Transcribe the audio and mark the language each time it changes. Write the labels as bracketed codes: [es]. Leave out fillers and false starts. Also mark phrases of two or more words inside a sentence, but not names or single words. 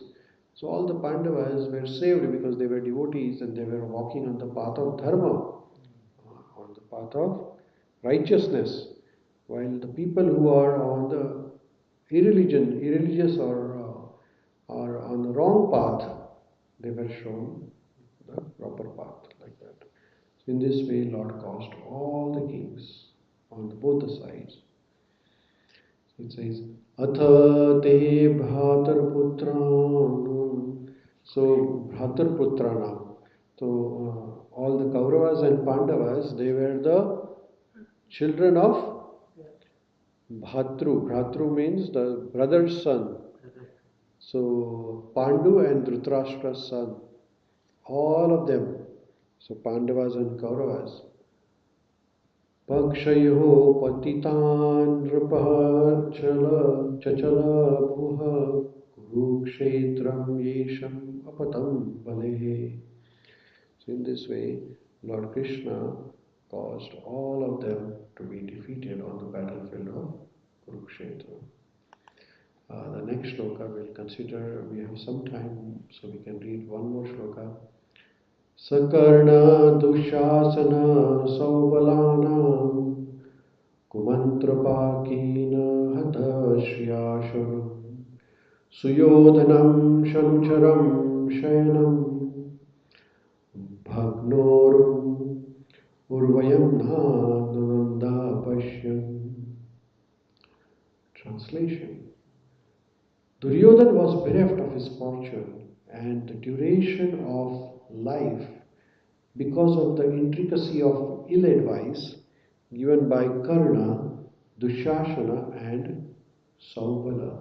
[en] So all the Pandavas were saved because they were devotees and they were walking on the path of dharma, on the path of righteousness, while the people who are on the irreligious or on the wrong path, they were shown the proper path, like that. So in this way, Lord caused all the kings on both the sides. It says, [sa] Atha te bhatar putrana. So, bhatar putrana. [en] So, all the Kauravas and Pandavas, they were the children of Bhatru. Bhatru means the brother's son. So, Pandu and Dhritarashtra's son. All of them. So, Pandavas and Kauravas. [sa] Pakshayo patitan nrapah chachala bhuha kurukshetram yesham apatam balehe. [en] So in this way, Lord Krishna caused all of them to be defeated on the battlefield of Kurukshetra. The next shloka we'll consider, we have some time, so we can read one more shloka. [sa] Sakarna dushasana saubalanam kumantrapakina hata shriyasham suyodhanam shanucharam shayanam bhagnorum urvayam nananda pashyam. [en] Translation. Duryodhana was bereft of his fortune and the duration of life because of the intricacy of ill advice given by Karna, Dushasana and Saubala.